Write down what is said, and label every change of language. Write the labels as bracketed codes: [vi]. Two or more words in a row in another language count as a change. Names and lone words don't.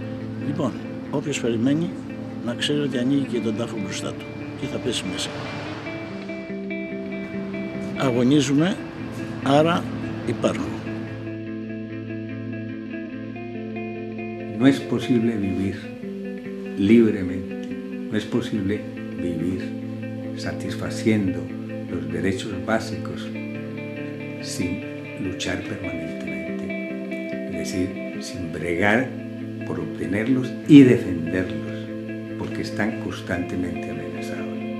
[el] Λοιπόν, όποιος περιμένει να ξέρει ότι ανοίγει και τον τάφο μπροστά του και θα πέσει μέσα. Αγωνίζουμε, άρα υπάρχουμε. [es] No es posible vivir libremente, no es posible vivir satisfaciendo los derechos básicos sin luchar permanentemente, es decir, sin bregar por obtenerlos y defenderlos, porque están constantemente amenazados.